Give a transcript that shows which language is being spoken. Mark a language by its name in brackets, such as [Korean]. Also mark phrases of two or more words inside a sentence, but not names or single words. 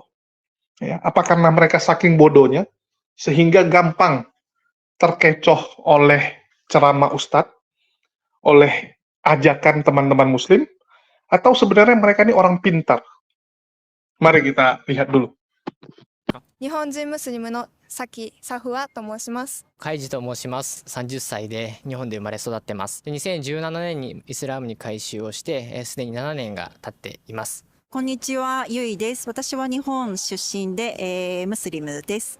[Indonesian] Ya, apa karena mereka saking bodohnya, sehingga gampang terkecoh oleh ceramah ustadz, oleh ajakan teman-teman Muslim, atau sebenarnya mereka ini orang pintar? Mari kita lihat dulu. [Japanese] 日本人ムスリムのサキ・サフワと申します。カイジと申します。30歳で日本で生まれ育ってます。で2017年にイスラムに改宗をして、すでに7年が経っています。こんにちは、ゆいです。私は日本出身で、ムスリムです。